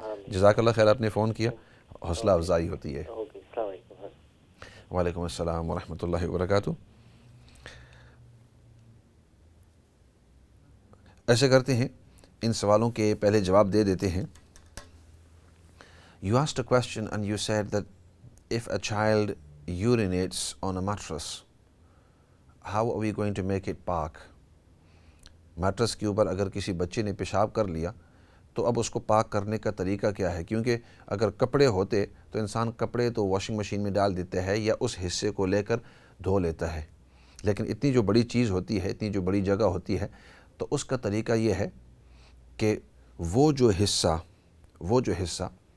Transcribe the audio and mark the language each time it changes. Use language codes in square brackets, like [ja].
[ur] جزاک اللہ خیر. آپ نے فون کیا، حوصلہ افزائی ہوتی ہے. السلام علیکم. وعلیکم السلام ورحمۃ اللہ وبرکاتہ. ایسے کرتے ہیں ان سوالوں کے پہلے جواب دے دیتے ہیں. [en] You asked a question and you said that if a child urinates on a mattress, how are we going to make it پاک. [ur] میٹرس کے اوپر اگر کسی بچے نے پیشاب کر لیا تو اب اس کو پاک کرنے کا طریقہ کیا ہے؟ کیونکہ اگر کپڑے ہوتے تو انسان کپڑے تو واشنگ مشین میں ڈال دیتا ہے یا اس حصے کو لے کر دھو لیتا ہے، لیکن اتنی جو بڑی چیز ہوتی ہے، اتنی جو بڑی جگہ ہوتی ہے، تو اس کا طریقہ یہ ہے کہ وہ جو حصہ